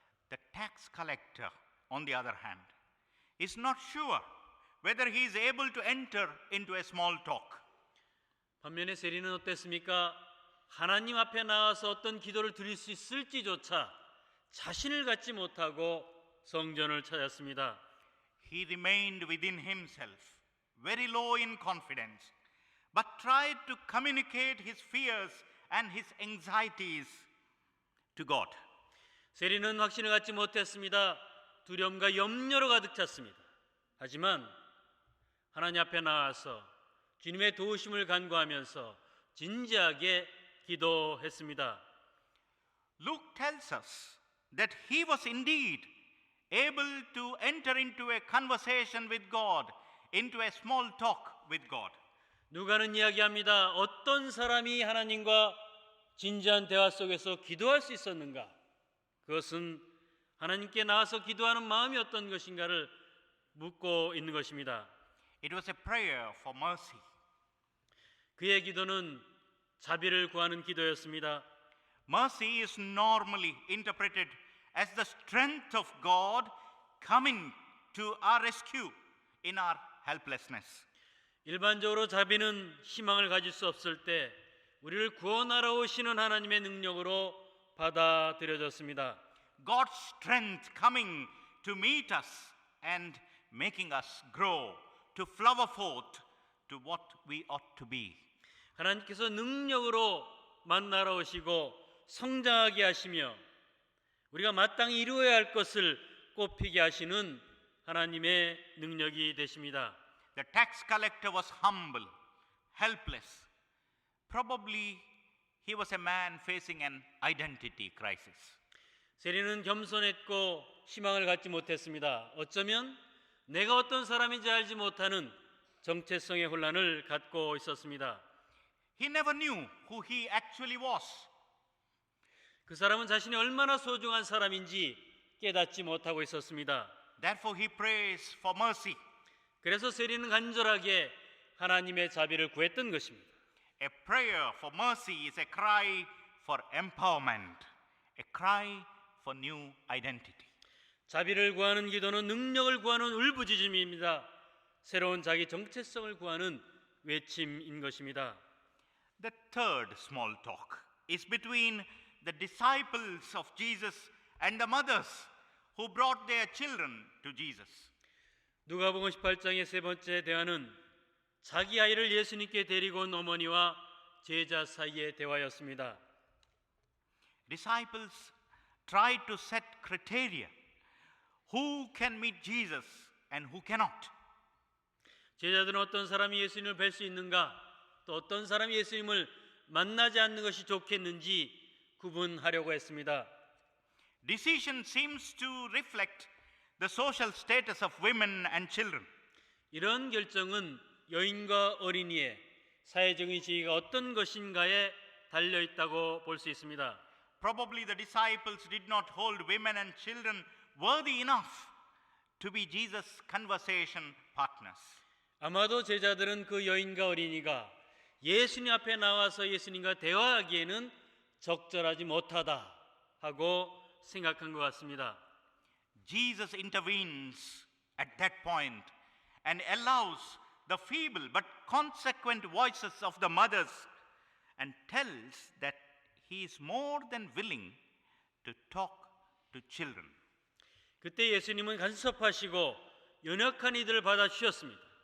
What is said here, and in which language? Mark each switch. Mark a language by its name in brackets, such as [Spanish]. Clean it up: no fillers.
[English] The tax collector, on the other hand, is not sure whether he is able to enter into a small talk. [Korean] 반면에 세리는 어땠습니까? 하나님 앞에 나와서 어떤 기도를 드릴 수 있을지조차 자신을 갖지 못하고 성전을 찾았습니다. [English] He remained within himself, very low in confidence, but tried to communicate his fears and his anxieties to God. [Korean] 세리는 확신을 갖지 못했습니다. 두려움과 염려로 가득 찼습니다. 하지만 하나님 앞에 나와서 주님의 도우심을 간구하면서 진지하게 기도했습니다. [English] Luke tells us that he was indeed able to enter into a conversation with God, into a small talk with God. [Korean] 누가는 이야기합니다. 어떤 사람이 하나님과 진지한 대화 속에서 기도할 수 있었는가? 그것은 하나님께 나와서 기도하는 마음이 어떤 것인가를 묻고 있는 것입니다. [English] It was a prayer for mercy. [Korean] 그의 기도는 자비를 구하는 기도였습니다. [English] Mercy is normally interpreted as the strength of God coming to our rescue in our helplessness. [Korean] 일반적으로 자비는 희망을 가질 수 없을 때 우리를 구원하러 오시는 하나님의 능력으로 받아들여졌습니다. [English] God's strength coming to meet us and making us grow, to flower forth to what we ought to be. [Korean] 하나님께서 능력으로 만나러 오시고 성장하게 하시며 우리가 마땅히 이루어야 할 것을 꽃피게 하시는 하나님의 능력이 되십니다. [English] The tax collector was humble, helpless. Probably he was a man facing an identity crisis. [Korean] 세리는 겸손했고 희망을 갖지 못했습니다. 어쩌면 내가 어떤 사람인지 알지 못하는 정체성의 혼란을 갖고 있었습니다. [English] He never knew who he actually was. [Korean] 그 사람은 자신이 얼마나 소중한 사람인지 깨닫지 못하고 있었습니다. [English] Therefore he prays for mercy. [Korean] 그래서 세리는 간절하게 하나님의 자비를 구했던 것입니다. [English] A prayer for mercy is a cry for empowerment, a cry for new identity. [Korean] 자비를 구하는 기도는 능력을 구하는 울부짖음입니다. 새로운 자기 정체성을 구하는 외침인 것입니다. [English] The third small talk is between the disciples of Jesus and the mothers who brought their children to Jesus. [Korean] 누가복음 18장의 세 번째 대화는 자기 아이를 예수님께 데리고 온 어머니와 제자 사이의 대화였습니다. [English] Disciples tried to set criteria. Who can meet Jesus and who cannot? [Korean] 제자들은 어떤 사람이 예수님을 뵐 수 있는가, 또 어떤 사람이 예수님을 만나지 않는 것이 좋겠는지 구분하려고 했습니다. [English] Decision seems to reflect the social status of women and children. [Korean] 이런 결정은 여인과 어린이의 사회적인 지위가 어떤 것인가에 달려 있다고 볼 수 있습니다. [English] Probably the disciples did not hold women and children worthy enough to be Jesus' conversation partners. [Korean] 아마도 제자들은 그 여인과 어린이가 예수님 앞에 나와서 예수님과 대화하기에는 적절하지 못하다 하고 생각한 것 같습니다. [English] Jesus intervenes at that point and allows the feeble but consequent voices of the mothers and tells that he is more than willing to talk to children. [Korean] 그때 예수님은 간섭하시고 연약한 이들을 받아주셨습니다.